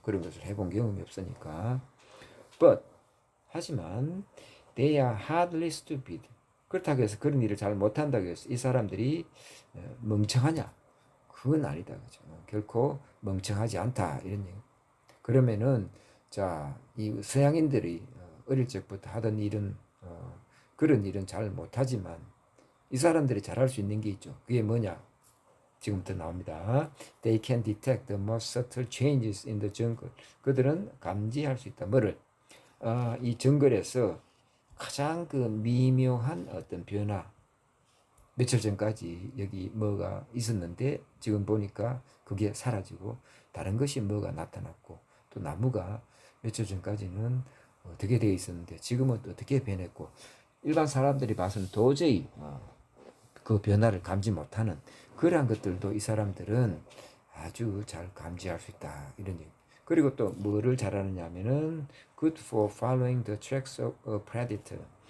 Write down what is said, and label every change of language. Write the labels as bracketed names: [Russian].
[Korean] 그런 것을 해본 경험이 없으니까. [English] But 하지만 they are hardly stupid. [Korean] 그렇다고 해서 그런 일을 잘 못한다고 해서 이 사람들이 멍청하냐? 그건 아니다. 그죠? 결코 멍청하지 않다. 이런 얘기. 그러면은 자, 이 서양인들이 어릴 적부터 하던 일은 그런 일은 잘 못하지만 이 사람들이 잘할 수 있는 게 있죠. 그게 뭐냐? 지금부터 나옵니다. [English] They can detect the most subtle changes in the jungle. [Korean] 그들은 감지할 수 있다. 뭐를? 이 정글에서 가장 그 미묘한 어떤 변화. 며칠 전까지 여기 뭐가 있었는데 지금 보니까 그게 사라지고 다른 것이 뭐가 나타났고 또 나무가 며칠 전까지는 어떻게 되어 있었는데 지금은 또 어떻게 변했고 일반 사람들이 봐서는 도저히 그 변화를 감지 못하는 그러한 것들도 이 사람들은 아주 잘 감지할 수 있다. 이런 얘기. 그리고 또 뭐를 잘하느냐 하면은 [English] good for following the tracks of a predator.